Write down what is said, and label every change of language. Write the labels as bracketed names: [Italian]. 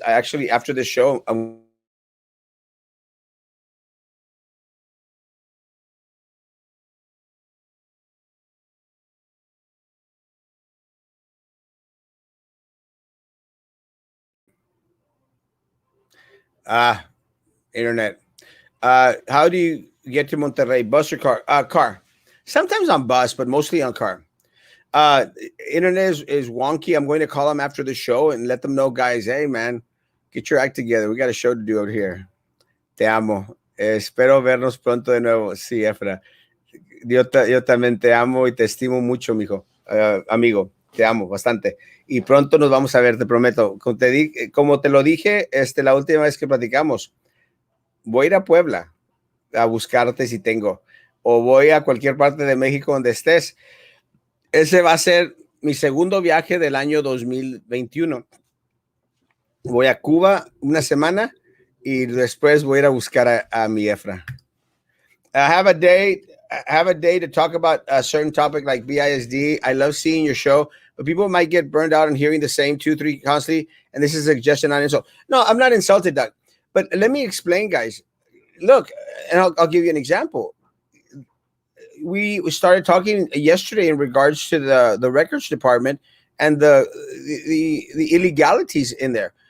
[English] I actually, after the show, internet. How do you get to Monterrey? Bus or car? Car. Sometimes on bus, but mostly on car. Internet is wonky. I'm going to call them after the show and let them know, guys, hey, man, get your act together. We got a show to do out here. [Spanish] Te amo. Espero vernos pronto de nuevo. Sí, Efra. Yo también te amo y te estimo mucho, mijo. Amigo, te amo bastante. Y pronto nos vamos a ver, te prometo. Como te lo dije la última vez que platicamos, voy a ir a Puebla a buscarte si tengo. O voy a cualquier parte de México donde estés. Ese va a ser mi segundo viaje del año 2021. Voy a Cuba una semana y después voy a ir a buscar a mi Efra. [English] Have a day. Have a day to talk about a certain topic like BISD. I love seeing your show, but people might get burned out on hearing the same two, three constantly. And this is a suggestion, not insult. No, I'm not insulted, Doug. But let me explain, guys. Look, and I'll give you an example. We started talking yesterday in regards to the records department and the illegalities in there.